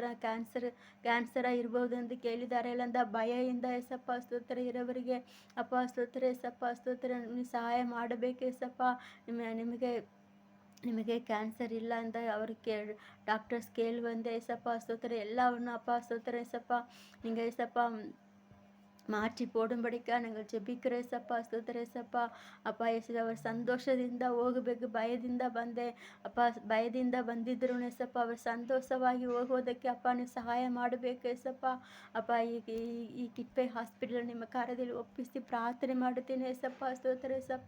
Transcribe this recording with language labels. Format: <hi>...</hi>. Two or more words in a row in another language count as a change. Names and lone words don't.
<kn>ಕ್ಯಾನ್ಸರ ಇರ್ಬೋದು ಅಂತ ಕೇಳಿದ್ದಾರೆ ಇಲ್ಲಂದ ಭಯದಿಂದ ಏಸಪ್ಪ ಸ್ತೋತ್ರ ಇರೋವರಿಗೆ ಅಪ್ಪ ಸ್ತೋತ್ರ ಏಸಪ್ಪ ಸ್ತೋತ್ರ ನೀವು ಸಹಾಯ ಮಾಡಬೇಕು ಏಸಪ್ಪ. ನಿಮಗೆ ಕ್ಯಾನ್ಸರ್ ಇಲ್ಲ ಅಂತ ಅವರು ಡಾಕ್ಟರ್ಸ್ ಕೇಳುವಂತೆ ಏಸಪ್ಪ ಸ್ತೋತ್ರ ಎಲ್ಲವನ್ನು ಅಪ್ಪ ಸ್ತೋತ್ರ ಏಸಪ್ಪ.</kn> <ta>நீங்கள் ஏசப்பா மாற்றி போடும்படிக்கா நாங்கள் ஜெபிக்கிறோம் ஏசப்பா</ta> <kn>ಸ್ತೋತ್ರ ಏಸಪ್ಪ. ಅಪ್ಪ ಯೇಸುವೆ, ಅವರು ಸಂತೋಷದಿಂದ ಹೋಗಬೇಕು, ಭಯದಿಂದ ಭಯದಿಂದ ಬಂದಿದ್ರು ಏಸಪ್ಪ ಅವರು ಸಂತೋಷವಾಗಿ ಹೋಗೋದಕ್ಕೆ ಅಪ್ಪ ನೀವು ಸಹಾಯ ಮಾಡಬೇಕು ಏಸಪ್ಪ. ಅಪ್ಪ ಈ ಕಿಪ್ಪೆ ಹಾಸ್ಪಿಟಲ್ ನಿಮ್ಮ ಕಾರ್ಯದಲ್ಲಿ ಒಪ್ಪಿಸಿ ಪ್ರಾರ್ಥನೆ ಮಾಡುತ್ತೇನೆ ಏಸಪ್ಪ ಸ್ತೋತ್ರ ಏಸಪ್ಪ.</kn>